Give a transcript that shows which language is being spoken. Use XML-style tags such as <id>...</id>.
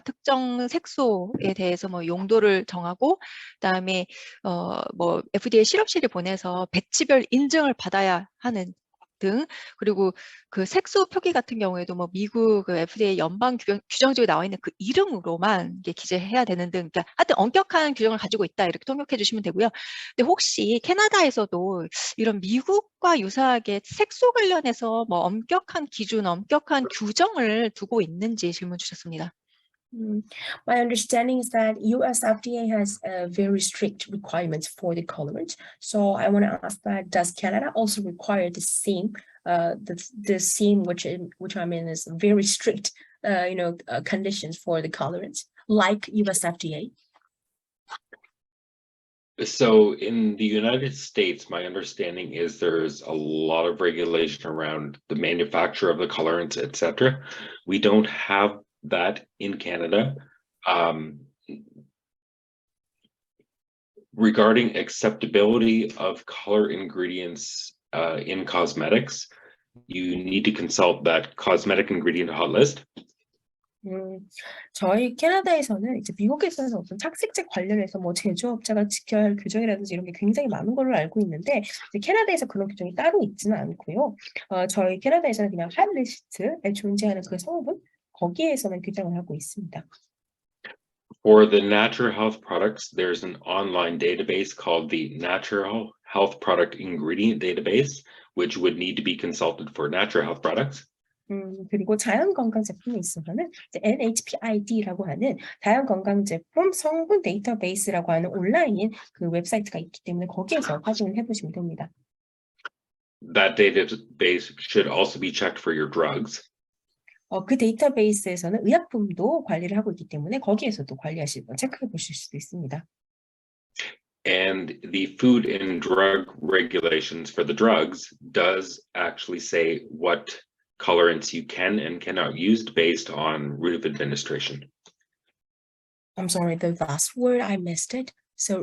<ko>특정 색소에 대해서 뭐 용도를 정하고 그다음에 뭐 FDA 실험실에 보내서 배치별 인증을 받아야 하는 등 그리고 그 색소 표기 같은 경우에도 뭐 미국 그 FDA 연방 규정지에 나와 있는 그 이름으로만 이게 기재해야 되는 등 그러니까 하여튼 엄격한 규정을 가지고 있다 이렇게 통역해 주시면 되고요. 근데 혹시 캐나다에서도 이런 미국과 유사하게 색소 관련해서 뭐 엄격한 기준, 엄격한 규정을 두고 있는지 질문 주셨습니다.</ko> <en>My understanding is that US FDA has very strict requirements for the colorants. So I want to ask that, does Canada also require the same, the same, which I mean is very strict, conditions for the colorants, like US FDA? So in the United States, my understanding is there's a lot of regulation around the manufacture of the colorants, etc. We don't have that in Canada. Regarding acceptability of color ingredients in cosmetics, you need to consult that cosmetic ingredient hot list.</en> <ko>저희 캐나다에서는 이제 미국에서는 어떤 착색제 관련해서 뭐 제조업자가 지켜야 할 규정이라든지 이런 게 굉장히 많은 걸로 알고 있는데 이제 캐나다에서 그런 규정이 따로 있지는 않고요. 저희 캐나다에서는 그냥 핫 리스트에 존재하는 그 성분 거기에서는 규정을 하고 있습니다.</ko> <en>For the natural health products, there's an online database called the Natural Health Product Ingredient Database, which would need to be consulted for natural health products.</en> <ko>그리고 자연건강 제품에 있어서는 이제 NHPID라고 하는 자연건강제품 성분 데이터베이스라고 하는 온라인 그 웹사이트가 있기 때문에 거기에서 확인을 해보시면 됩니다.</ko> <en>That database should also be checked for your drugs.</en> <ko>그 데이터베이스에서는 의약품도 관리를 하고 있기 때문에 거기에서도 체크해 보실 수도 있습니다.</ko> <en>And the Food and Drug Regulations for the drugs does actually say what colorants you can and cannot use based on route of administration. I'm sorry, the last word I missed it. So</en>